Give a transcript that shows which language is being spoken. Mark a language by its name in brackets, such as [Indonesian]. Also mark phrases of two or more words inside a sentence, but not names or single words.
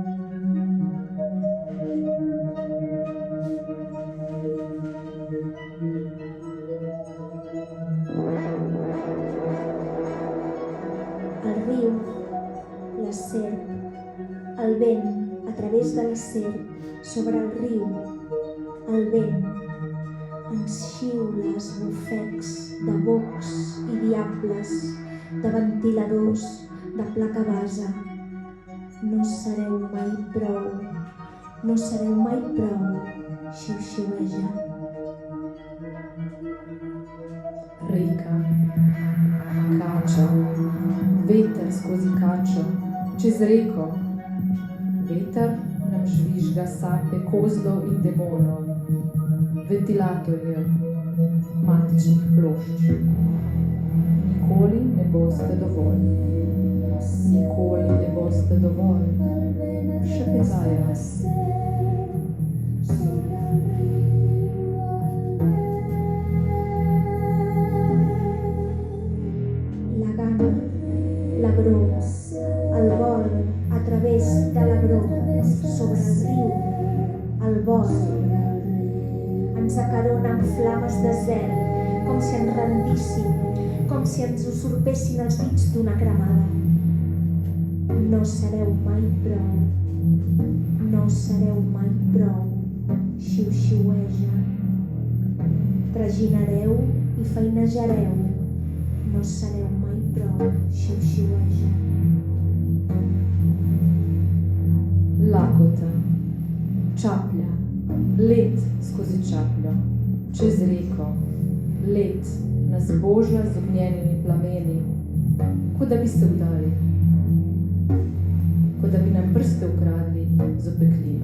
[Catalan] El riu, la serp, el vent a través de la serp, sobre el riu, el vent, ens xiula esbufecs de bocs i diables, de ventiladors, de placa base. No sereu mai prou, no sereu mai prou, xiu-xiueja. [Slovenian] Reka, kača, veter skozi kačo, čez reko. Veter nam žvižga sape kozlov in demonov, ventilatorjev, matičnih plošč. Nikoli ne boste dovolj. Nikoli ne boste dovolj. Še pezajo. [Catalan] La gana, l'agró, el vol a través de l'agró, sobre el riu, el vol. Ens acarona amb flames de zel, com si ens rendíssim, com si ens usurpessin els dits d'una cremada. No sereu mai prou, no sereu mai prou, xiu-xiueja. Traginareu i feinejareu, no sereu mai prou, xiu-xiueja. [Slovenian] Lakota, čaplja, let skozi čapljo, čez reko, let nas boža z ognjenimi plameni, kot da bi se vdali, kot da bi nam prste ukradli z opeklino.